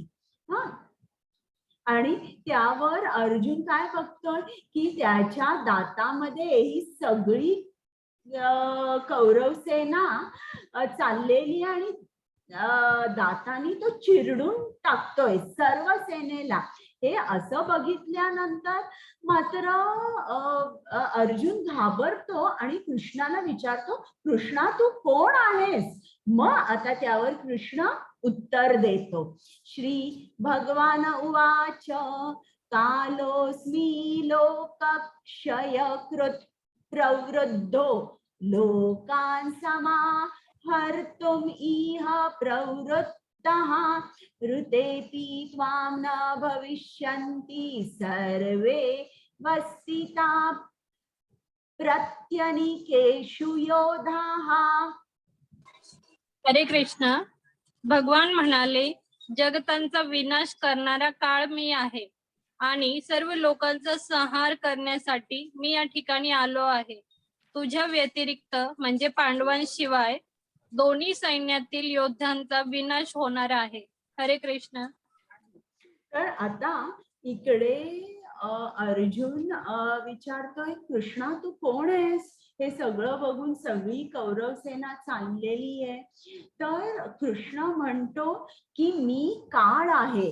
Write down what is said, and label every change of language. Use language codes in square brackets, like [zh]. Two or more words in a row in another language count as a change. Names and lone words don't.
[mr] हा, आणि त्यावर अर्जुन काय बघतोय की त्याच्या दातामध्ये ही सगळी कौरव सेना चाललेली आणि दातानी तो चिरडून टाकतोय सर्व सेनेला. हे असं बघितल्यानंतर मात्र अर्जुन घाबरतो आणि कृष्णाला विचारतो, कृष्णा तू कोण आहेस? मग आता त्यावर कृष्ण उत्तर देतो. [sa] श्री भगवान उवाच कालोस्मि लोकक्षयकृत् प्रवृद्धो लोकान् समाहर्तुम् इह प्रवृत्तः ऋतेऽपि त्वां न भविष्यन्ति सर्वे वसिता प्रत्यनीकेषु योधाः. [mr] हरे कृष्ण. भगवान म्हणाले, जगतांचा विनाश करणारा काळ मी आहे आणि सर्व लोकांचा संहार करण्यासाठी मी या ठिकाणी आलो आहे. तुझ्या व्यतिरिक्त म्हणजे पांडवांशिवाय दोन्ही सैन्यातील योद्ध्यांचा विनाश होणार आहे. हरे कृष्ण. तर आता इकडे अर्जुन विचारतोय, कृष्णा तू कोण आहेस? हे सगळं बघून सगळी कौरव सेना चाललेली आहे. तर कृष्ण म्हणतो की मी काळ आहे.